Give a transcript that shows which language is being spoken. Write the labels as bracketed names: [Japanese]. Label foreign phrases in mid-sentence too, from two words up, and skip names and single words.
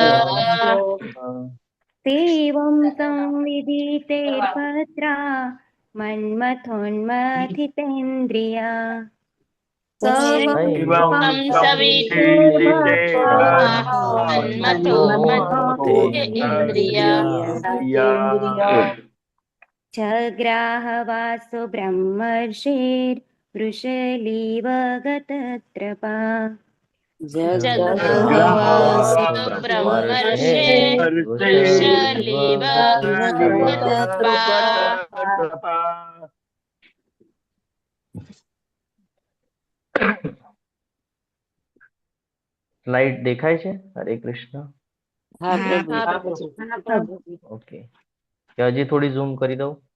[Sanskrit] सेवं संविदिते भद्रा मन्मथोन्मथितेन्द्रिया जग्राहवासो ब्रह्मर्षिर्वृषलीव गतत्रपा जग्राहवासो ब्रह्मर्षे वृषलीव गतत्रपा [Gujarati] સ્લાઇડ દેખાય છે હરે કૃષ્ણ હા પ્રભુ ઓકે કે હજી થોડી ઝૂમ કરી દઉં